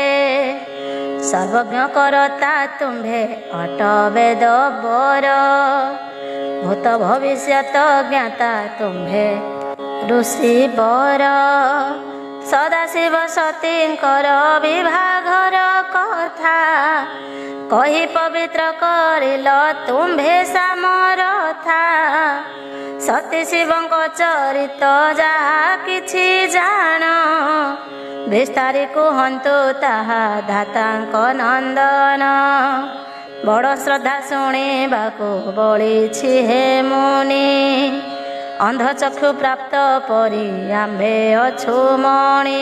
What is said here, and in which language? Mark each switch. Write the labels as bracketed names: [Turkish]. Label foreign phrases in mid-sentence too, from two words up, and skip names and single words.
[Odia] ସର୍ବଜ୍ଞ କର୍ତ୍ତା ତୁମ୍ଭେ ଅଟ ବେଦ ବର, ଭୂତ ଭବିଷ୍ୟତ ଜ୍ଞାତା ତୁମ୍ଭେ ଋଷି ବର। ସଦାଶିବ ସତୀଙ୍କର ବିଭାଘର କଥା, କହି ପବିତ୍ର କରିଲ ତୁମ୍ଭେ ସାମରଥା। ସତୀ ଶିବଙ୍କ ଚରିତ ଯାହା କିଛି ଜାଣ, ବିସ୍ତାରି କୁହନ୍ତୁ ତାହା ଧାତାଙ୍କ ନନ୍ଦନ। ବଡ଼ ଶ୍ରଦ୍ଧା ଶୁଣିବାକୁ ବଳିଛି ହେ ମୁନି, ଅନ୍ଧ ଚକ୍ଷୁ ପ୍ରାପ୍ତ ପରି ଆମ୍ଭେ ଅଛୁ ମଣି।